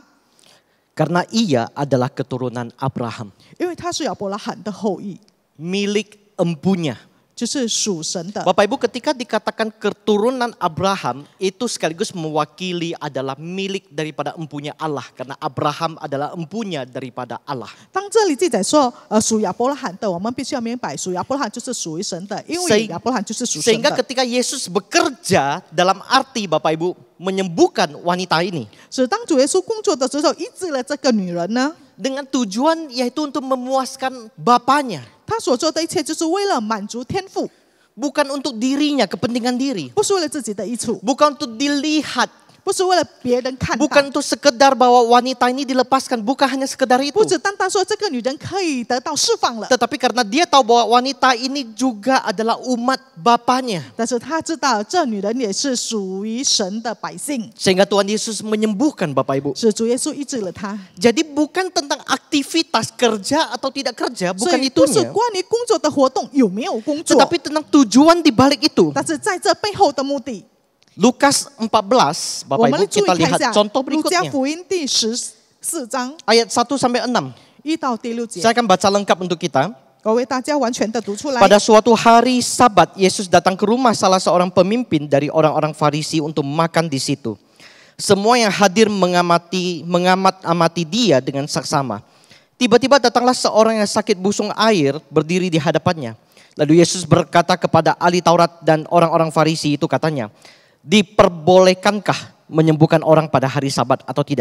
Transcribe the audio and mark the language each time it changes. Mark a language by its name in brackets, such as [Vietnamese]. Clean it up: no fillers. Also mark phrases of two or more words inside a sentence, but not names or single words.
[Indonesian] Karena ia adalah keturunan Abraham, [Chinese] 因为她是亚伯拉罕的后裔， [Indonesian] milik empunya. [Chinese] 就是属神的。 [Indonesian] Bapak Ibu, ketika dikatakan keturunan Abraham, itu sekaligus mewakili adalah milik daripada empunya Allah. Karena Abraham adalah empunya daripada Allah. [Chinese] 当这里记载说，属亚伯拉罕的，我们必须要明白，属亚伯拉罕就是属于神的，因为亚伯拉罕就是属神 [Indonesian] Sehingga [Chinese] 的。 [Indonesian] ketika Yesus bekerja dalam arti Bapak Ibu menyembuhkan wanita ini. [Chinese] 是当主耶稣工作的时候，医治了这个女人呢， [Indonesian] Dengan tujuan yaitu untuk memuaskan Bapaknya. [Chinese] 他所做的一切就是为了满足天父， [Indonesian] Bukan untuk dirinya, kepentingan diri. [Chinese] 不是为了自己的益处， [Indonesian] Bukan untuk dilihat. [Chinese] 不是为了别人看到， [Indonesian] Bukan untuk sekedar bahwa wanita ini dilepaskan. Bukan hanya sekedar itu. [Chinese] 不只单单说这个女人可以得到释放了， [Indonesian] Tetapi karena dia tahu bahwa wanita ini juga adalah umat Bapaknya. [Chinese] 但是他知道这女人也是属于神的百姓， [Indonesian] Sehingga Tuhan Yesus menyembuhkan Bapak Ibu. [Chinese] 是主耶稣医治了她。 [Indonesian] Jadi bukan tentang aktivitas kerja atau tidak kerja. [Chinese] 所 [Indonesian] Bukan [Chinese] 以不是 [Indonesian] itunya. [Chinese] 关于工作的活动有没有工作， [Indonesian] Tetapi tentang tujuan di balik itu. [Chinese] 但是在这背后的目的， [Indonesian] Lukas 14, [Chinese] 我 [Indonesian] Bapak [Chinese] 们 [Indonesian] Ibu [Chinese] 注意 [Indonesian] kita [Chinese] 看一 [Indonesian] lihat [Chinese] 下 [Indonesian] contoh [Chinese] 路加 [Indonesian] berikutnya. [Chinese] 福音第14章 [Indonesian] Ayat 1 sampai 6. [Chinese] 1 到第6节 [Indonesian] Saya，akan baca lengkap untuk kita. [Chinese] 我为大家完全的读出来。 [Indonesian] Pada suatu hari Sabat, Yesus datang ke rumah salah seorang pemimpin dari orang-orang Farisi untuk makan di situ. Semua yang hadir mengamat-amati dia dengan saksama. Tiba-tiba datanglah seorang yang sakit busung air berdiri di hadapannya. Lalu Yesus berkata kepada ahli Taurat dan orang-orang Farisi itu katanya, diperbolehkankah menyembuhkan orang pada hari Sabat atau tidak?